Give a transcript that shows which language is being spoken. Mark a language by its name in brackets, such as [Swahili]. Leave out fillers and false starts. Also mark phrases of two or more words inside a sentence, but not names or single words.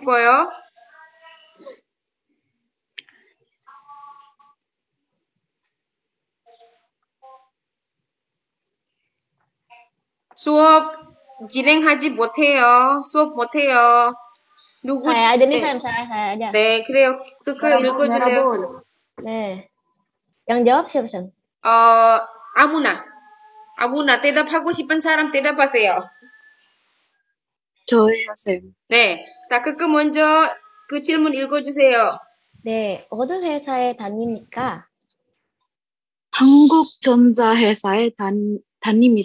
[Korean] 싶어요? 수업 진행하지 못해요. 수업 못해요. 누구? [Indonesian] Saya aja nih, [Korean] 네. [Indonesian] Sam. Saya aja. [Korean] 네, 그래요. 읽어줄래요? 네. [Indonesian] Yang jawab siapa, Sam? [Korean] 아무나 대답하고 싶은 사람 대답하세요. 저예요, 쌤. 네, 자, 먼저 그 질문 읽어주세요. 네. 어느 회사에 다닙니까? 한국전자회사에 다닙니다.